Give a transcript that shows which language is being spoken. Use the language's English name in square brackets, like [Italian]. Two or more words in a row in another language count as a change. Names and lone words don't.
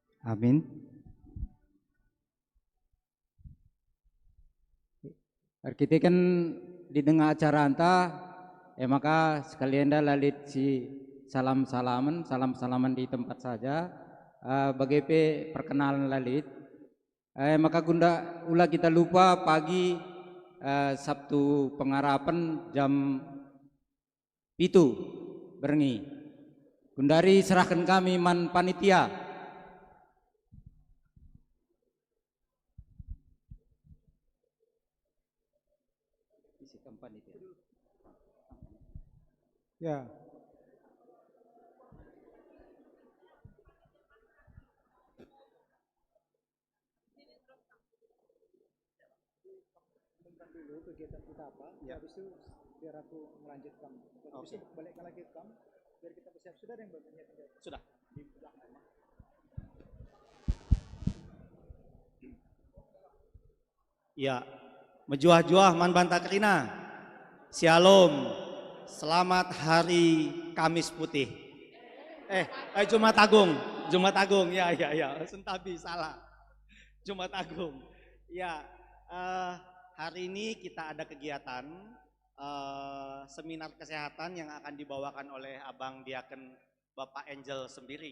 [Indonesian] Amin. Kita kan di tengah acara anta, maka sekalian [Batak Karo] dah lalit si [Indonesian] salam-salaman di tempat saja. Bagi perkenalan lalit, maka [Batak Karo] gunda ulah [Indonesian] kita lupa pagi Sabtu pengharapan jam itu berengi. [Batak Karo] Gundari serahkan kami man panitia. [Indonesian] Ya. Dulu kegiatan kita apa, ya. Habis itu biar aku melanjutkan. Habis itu balikkan lagi ke kamu, biar kita bersiap. Sudah ada yang bagiannya tinggal. Sudah. Di belakang. Ya, [Batak Karo] menjuah-juah man banta kerina. [Indonesian] Shalom. Selamat hari Kamis Putih. Jumat Agung. Jumat Agung. Ya. Sentabi salah. Jumat Agung. Ya, hari ini kita ada kegiatan seminar kesehatan yang akan dibawakan oleh Abang Diaken Bapak Angel Sembiring.